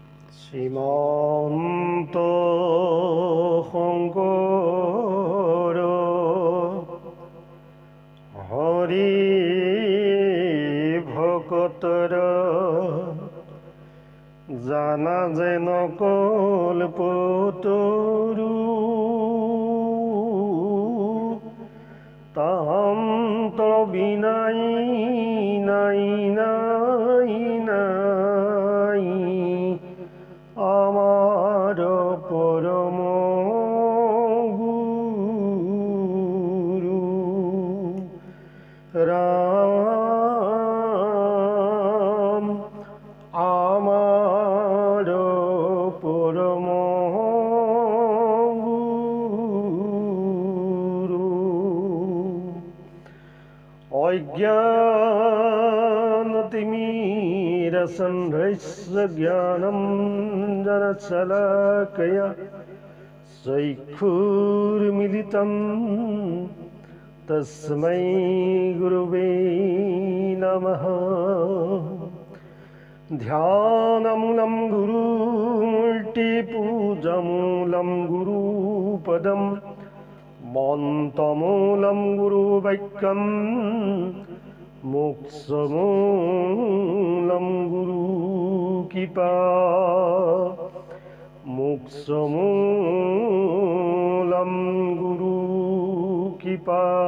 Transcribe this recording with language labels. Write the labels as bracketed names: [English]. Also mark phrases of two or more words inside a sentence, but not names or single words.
[Assamese] শ্রীমন্ত শঙ্কৰ হৰি ভকতৰ জানা যেন কল্পতৰু তাহান্তৰ বিনাই নাই নাই নাই [Bangla] আমার পরম গুরু রাম আমার পরম গুরু [Sanskrit] অজ্ঞানতিমিরসন্ধ্রস্য জ্ঞানম जनशलाकया चक्षुर्मिलितं तस्मै गुरुवे नमः। ध्यानमूलं गुरुमूर्तिपूजामूलं गुरुपदं मन्त्रमूलं गुरुवाक्यं मोक्षमूलं गुरुकृपा मोक्षमूलं गुरुकृपा।